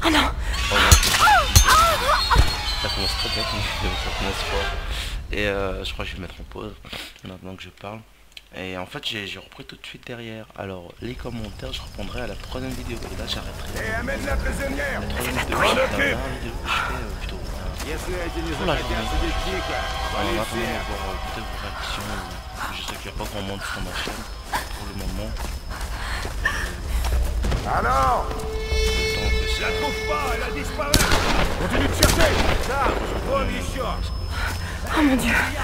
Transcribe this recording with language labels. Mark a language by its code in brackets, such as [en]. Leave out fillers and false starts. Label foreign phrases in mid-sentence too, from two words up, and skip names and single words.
[fr] Oh, non, ça commence très bien comme vidéo, ça commence fort. Et je crois que je vais mettre en pause maintenant que je parle. Et en fait, j'ai repris tout de suite derrière. Alors, les commentaires, je reprendrai à la troisième vidéo. Et là, j'arrêterai. Et amène la prisonnière. La troisième vidéo, je fais plutôt. [ru] Если эти не [fr] Voilà, [ru] захотят сидеть тихо, [fr] on [ru] вали [fr] va [ru] все. [fr] voir peut-être vos réactions. Je sais qu'il n'y a pas grand monde sur ma chaîne pour le moment. Alors, Le temps que je ça. la trouve pas, elle a disparu. Continue de chercher. Ça, vole еще. Oh mon dieu.